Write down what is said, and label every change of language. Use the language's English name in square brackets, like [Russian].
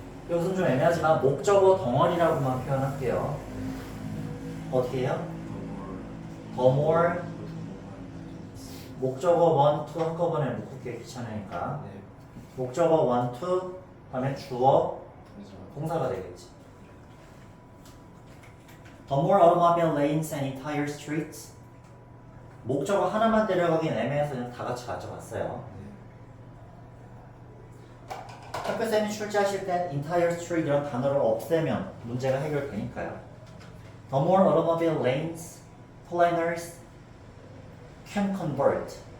[Korean] 여기서 좀 애매하지만 목적어 덩어리라고만 표현할게요. 어떻게 해요? 더 more 목적어 1, 2 한꺼번에 묶을게 귀찮으니까 네. 목적어 1, 2 다음에 주어 동사가 되겠지. [English] The more automobile lanes and entire streets. [Korean] 목적어 하나만 데려가긴 애매해서 그냥 다 같이 가져갔어요. 학교쌤이 출제하실 땐 entire street 이런 단어를 없애면 문제가 해결되니까요. [English] The more automobile lanes, planners can convert.